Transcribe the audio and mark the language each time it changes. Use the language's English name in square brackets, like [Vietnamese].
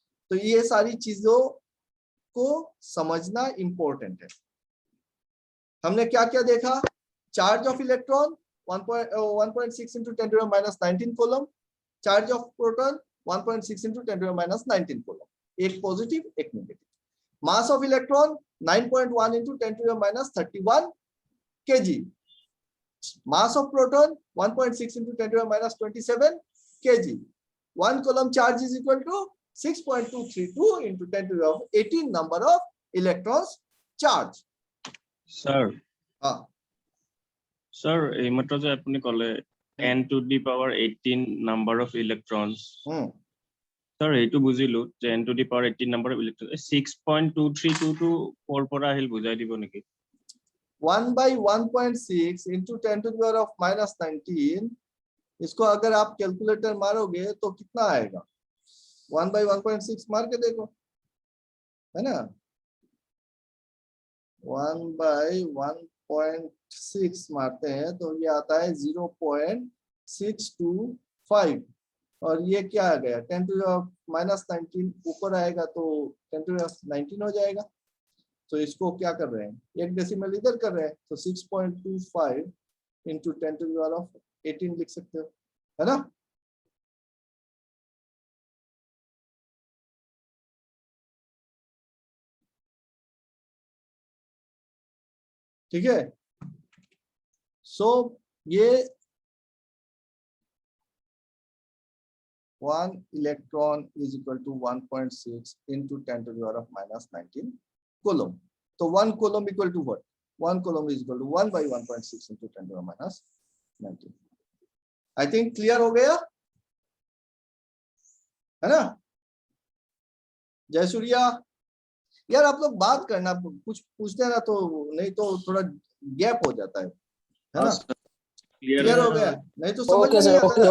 [Hindi] तो ये सारी चीजों को समझना इंपॉर्टेंट है। हमने क्या क्या देखा? [English] Charge of electron 1.6 into 10 to the minus 19 coulomb, charge of proton 1.6 into 10 to the minus 19 coulomb, एक positive एक negative. Mass of electron 9.1 into 10 to the minus 31 kg, mass of proton 1.6 into 10 to the minus 27 kg. 1 coulomb charge is equal to 6.232 into 10 to the 18 number of electrons charge. Sir. हाँ Sir, [Assamese] এই মাত্র যে আপনি কলে [English] n to the power 18 number of electrons. [Assamese] Sir, এইটো বুজিলো যে [English] n to the power 18 number of electrons [Assamese] 6.2322 4 পৰা আহিল বুজাই দিব নেকি? [English] 1 by 1.6 into 10 to the power of minus 19, [Hindi] इसको अगर आप कैलकुलेटर मारोगे तो कितना आएगा? 1 by 1.6 मार के देखो, है ना। 1 by 1.6 मारते हैं तो ये आता है 0.625, और ये क्या आ गया 10 to the minus 19 ऊपर आएगा तो 10 to the 19 हो जाएगा। तो इसको क्या कर रहे हैं, एक डेसिमल इधर कर रहे हैं, तो 6.25 into 10 to the power of 18 लिख सकते हो, है ना। [English] ठीक है। सो ये 1 electron is equal to 1.6 into 10 to the power of minus 19 coulomb. तो 1 coulomb equal to what? 1 coulomb is equal to 1 by 1.6 into 10 to the minus 19। I think [Hindi] clear हो गया, है ना। जय सूर्या। यार आप लोग बात करना, कुछ पूछते हैं ना, तो नहीं तो थोड़ा गैप हो जाता है ना। क्लियर हो गया? नहीं तो समझ में नहीं आता।